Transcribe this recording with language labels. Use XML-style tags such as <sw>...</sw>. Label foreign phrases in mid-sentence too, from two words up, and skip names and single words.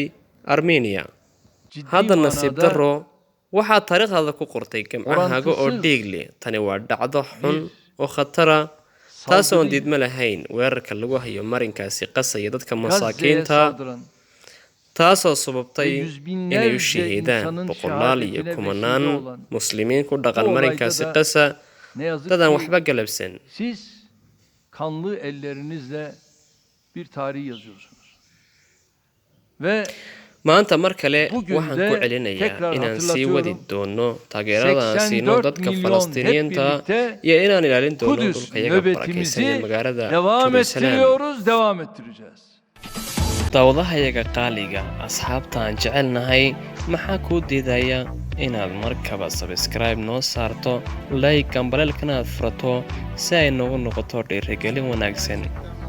<so>Armenia hadda nasiib darro waxaa taariikhda ku qortay gamcahaaga oo dhiig leh tani waa dhacdo xun oo khatar ah taasoo aan diidma lahayn weerarka lagu hayo marinkaasi Gaza iyo dadka masaakiinta taasoo sababtay inay u shahiidaan boqolaal iyo kumanaan muslimiin ku dhaqan marinkaasi Gaza dadaan waxba galabsan</so> <tr>siz kanlı ellerinizle bir tarih yazıyorsunuz ve</tr> <so>maanta mar kale waxaan ku celinayaa inaan sii wadi doono taageerada aan siino dadka Falastiiniyiinta iyo inaan ilaalin doono dhulkayaga barakaysan ee magaalada</so> <tr>devam ettireceğiz.</tr> <so>daawadahayaga qaaliga asxaabta aan jecelnahay maxaa ku diidaya inaad markaba subscribe noo saarto like gambaleelkana aad furato si ay noogu noqoto dhiirigelin wanaagsan</so>